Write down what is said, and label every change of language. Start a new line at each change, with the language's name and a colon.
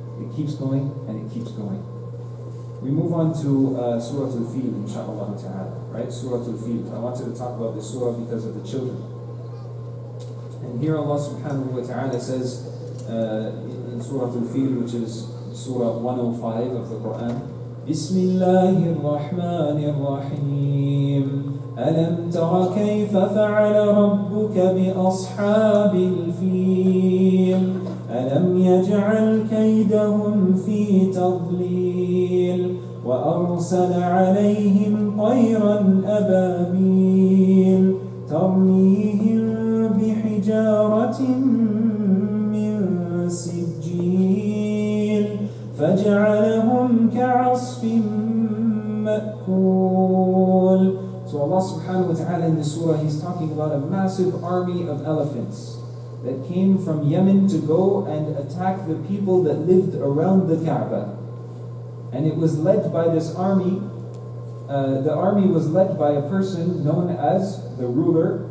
English: It keeps going and it keeps going. We move on to Surah Al-Fil, inshaAllah ta'ala. Right? Surah Al-Fil. I wanted to talk about this surah because of the children. And here Allah subhanahu wa ta'ala says in Surah Al-Fil, which is Surah 105 of the Quran, Bismillahir Rahmanir Rahim.
Arabic: ألم تر كيف فعل ربك بأصحاب الفيل ألم يجعل كيدهم في تضليل وأرسل عليهم طيرا أبابيل ترميهم بحجارة من سجيل فجعلهم كعصف مأكول.
English: So Allah subhanahu wa ta'ala in this surah, He's talking about a massive army of elephants that came from Yemen to go and attack the people that lived around the Kaaba. And it was led by this army. The army was led by a person known as the ruler.